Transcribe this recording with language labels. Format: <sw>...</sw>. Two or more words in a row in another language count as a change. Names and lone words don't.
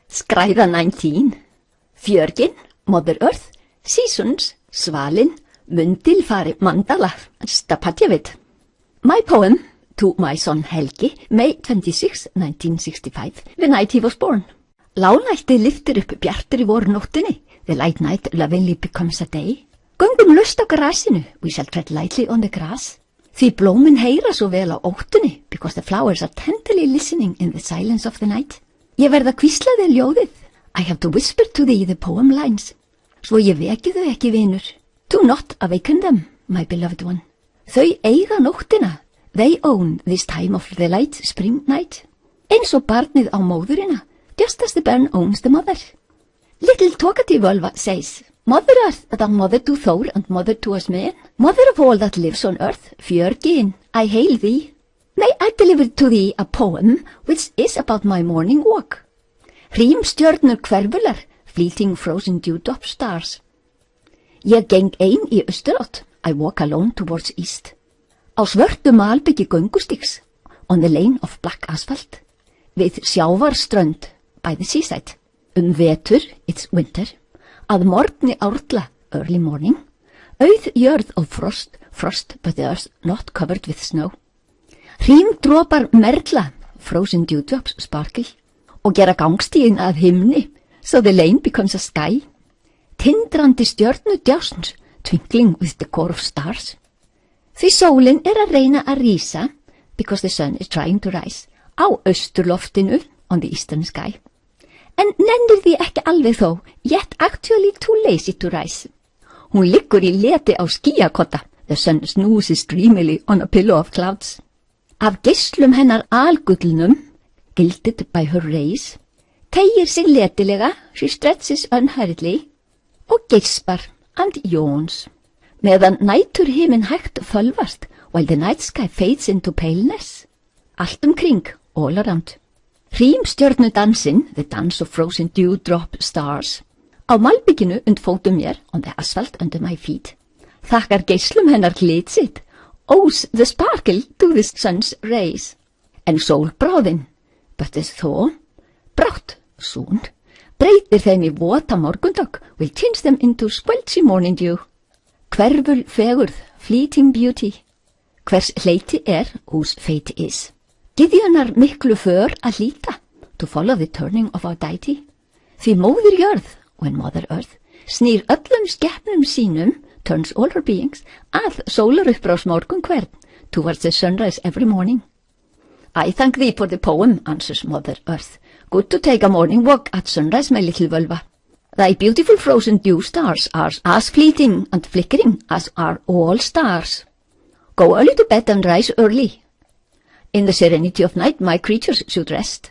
<is>Skræða 19. Fjörgyn,</is> <en>Mother Earth, Seasons, Svalin, Mundilfari, mandala, Stapatjavit. My poem to my son Helgi, May 26, 1965, the night he was born.</en> <is>Lágnætti lyftir upp bjartri vornóttinni.</is> <en>The light night lovingly becomes a day.</en> <is>Göngum laust á grasinu,</is> <en>we shall tread lightly on the grass.</en> <is>Því blómin heyra svo vel á óttunni,</is> <en>because the flowers are tenderly listening in the silence of the night.</en> <is>Ég verð að hvísla þér ljóðið.</is> <en>I have to whisper to thee the poem lines.</en> <is>Svo ég veki þau ekki vinur.</is> <en>Do not awaken them, my beloved one.</en> <is>Þau eiga nóttina.</is> <en>They own this time of the light spring night.</en> <is>Eins og barnið á móðurina,</is> <en>just as the bairn owns the mother. Little talkative Völva says, Mother Earth, thou mother to Thor and mother to us men, mother of all that lives on earth, Fjörgyn, I hail thee. May I deliver to thee a poem which is about my morning walk.</en> <is>Hrímstjörnur hverfular,</is> <en>fleeting frozen dewdrop stars.</en> <is>Ég geng ein í austurátt,</is> <en>I walk alone towards east.</en> <is>Á svörtu malbyggi göngustíks,</is> <en>on the lane of black asphalt,</en> <is>við sjávarströnd,</is> <en>by the seaside. Vetur, it's winter,</en> <is>að morgni árla,</is> <en>early morning,</en> <is>auð jörð of frost,</is> <en>frost but the earth not covered with snow.</en> <is>Hrímdropar merla,</is> <en>frozen dewdrops sparkle,</en> <is>og gera gangstíðin að himni,</is> <en>so the lane becomes a sky.</en> <is>Tindrandi stjörnu djásns,</is> <en>twinkling with the core of stars.</en> <is>Því sólin að reyna að rísa,</is> <en>because the sun is trying to rise,</en> <is>á austurloftinu,</is> <en>on the eastern sky.</en> <is>En nennir því ekki alveg þó,</is> <en>yet actually too lazy to rise.</en> <is>Hún liggur í leti á skýjakotta,</is> <en>the sun snoozes dreamily on a pillow of clouds.</en> <is>Af geislum hennar algullnum,</is> <en>gilded by her rays,</en> <is>teygir sig letilega,</is> <en>she stretches unhurriedly,</en> <is>og geispar</is> <en>and yawns.</en> <is>Meðan nætur himin hægt fölvast,</is> <en>while the night sky fades into paleness.</en> <is>Allt kring,</is> <en>all around. Hrímstjörnudansinn, the dance of frozen dewdrop stars.</en> <is>Á malbygginu fótum mér,</is> <en>on the asphalt under my feet.</en> <is>Þakkar geislum hennar glit sitt,</is> <en>owes the sparkle to the sun's rays.</en> <is>En sólbráðin,</is> <en>but as thaw, brátt, soon,</en> <is>breytir þeim í vota morgundag,</is> <en>will change them into squelchy morning dew.</en> <is>Hverful fegurð,</is> <en>fleeting beauty,</en> <is>hvers hleyti</is> <en>whose fate is.</en> <is>Gyðjunar miklu för að hlíta,</is> <en>to follow the turning of our deity.</en> <is>Því móðir jörð,</is> <en>when Mother Earth,</en> <is>snýr öllum skepnum sínum,</is> <en>turns all her beings,</en> <is>að sólarupprás morgun hvern,</is> <en>towards the sunrise every morning. I thank thee for the poem, answers Mother Earth. Good to take a morning walk at sunrise, my little Völva. Thy beautiful frozen dew stars are as fleeting and flickering as are all stars. Go early to bed and rise early. In the serenity of night, my creatures should rest.</en>